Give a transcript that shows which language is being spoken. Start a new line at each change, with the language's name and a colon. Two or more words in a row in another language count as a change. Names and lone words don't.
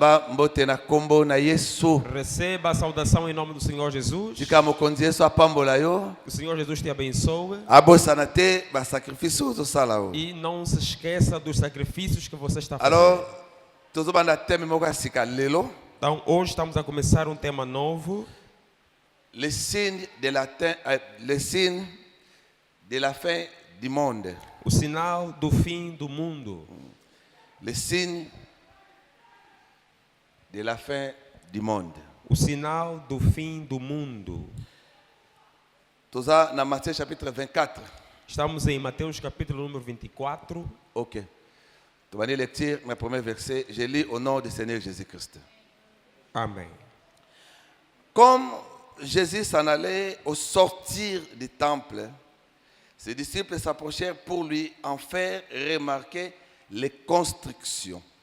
Portuguese: Receba a saudação em nome do Senhor Jesus. Que o Senhor Jesus te abençoe. E não se esqueça dos sacrifícios que você está fazendo. Então, hoje estamos a começar um tema novo.
French: Les signes de la fin du monde.
Portuguese: O sinal do fim do mundo.
French: Les signes de la fin du monde.
Portuguese: O sinal do fim do mundo.
French: Dans Matthieu chapitre 24.
Portuguese: Estamos em Mateus capítulo número 24. Ok.
French: Tu vas lire mon premier verset. Je lis au nom du Seigneur Jésus-Christ. Amen. Comme Jésus s'en allait au sortir du temple, ses disciples s'approchèrent pour lui en faire remarquer les constructions.